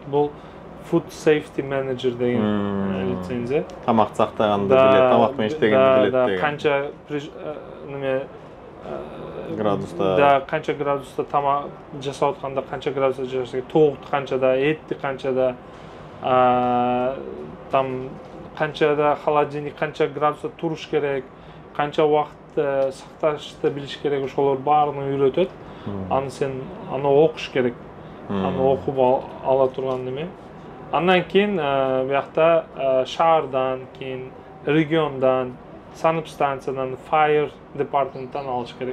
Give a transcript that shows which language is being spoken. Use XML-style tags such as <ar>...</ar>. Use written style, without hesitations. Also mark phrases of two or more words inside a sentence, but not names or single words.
<ky>Бул Food Safety Manager деген лицензия. Тамак сактаганды билет, тамак менен иштегенди билет деген. Канча неме градуста. Да, канча градуста тамак жасап атканда, канча градуста жасап, тоокты канчада, этти канчада, там</ky> <uz>qanchada холодильник qancha gradusda turish kerak, qancha vaqt saqlashni bilish kerak, o'shalar barini o'rgatadi. Ani sen ani o'qish kerak. Ani o'qib ola turgan nima. Andan keyin bu yoqda shahardan, keyin regiondan, sanıp stansiyadan,</uz> <en>fire departmentdan</en> <uz>olish kerak.</uz>